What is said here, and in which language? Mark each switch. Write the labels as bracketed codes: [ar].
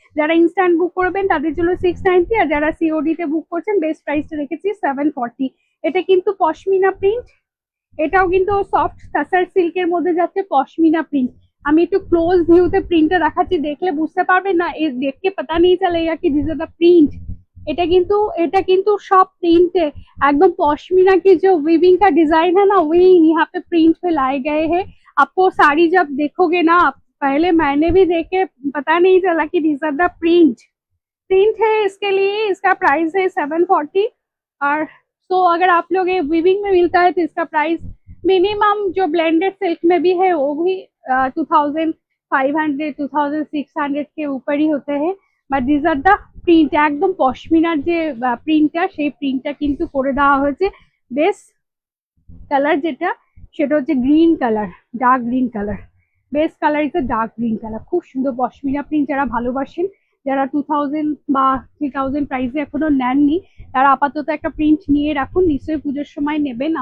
[bn] যারা ইনস্ট্যান্ট বুক করবেন তাদের জন্য 690, আর যারা সিওডি তে বুক করছেন বেস্ট প্রাইসটা রেখেছি 740। এটা কিন্তু পশমিনা প্রিন্ট, এটাও কিন্তু সফট টাসার সিল্কের মধ্যে যাচ্ছে পশমিনা প্রিন্ট। আমি একটু ক্লোজ ভিউতে প্রিন্টটা দেখাচ্ছি, দেখলে বুঝতে পারবেন না, [hi] এ দেখকে পাতা নেই চলেগা কি [en] This is the print. [bn] এটা কিন্তু [hi] सब प्रिंट है, एकदम पश्मीना की जो वीविंग का डिजाइन है ना, वही यहाँ पे प्रिंट पे लाए गए हैं। आपको साड़ी जब देखोगे ना, पहले मैंने भी देखे, पता नहीं चला कि [en] this are the print [hi] है। इसके लिए इसका प्राइस है 740। और तो अगर आप लोग ये वीविंग में मिलता है तो इसका प्राइस मिनिमम जो ब्लेंडेड सिल्क में भी है वो भी 2500 2600 के ऊपर ही होते हैं। [en] but this are the print, [bn] একদম পশমিনার যে প্রিন্টটা, সেই প্রিন্টটা কিন্তু করে দেওয়া হয়েছে। বেস কালার যেটা সেটা হচ্ছে green colour, dark green colour. [en] base colour is dark green colour, [bn] খুব সুন্দর পশমিনা প্রিন্ট। যারা ভালোবাসেন, যারা 2000 বা 3000 প্রাইসে এখনো নেননি, তারা আপাতত একটা প্রিন্ট নিয়ে রাখুন, নিশ্চয়ই পুজোর সময় নেবেন।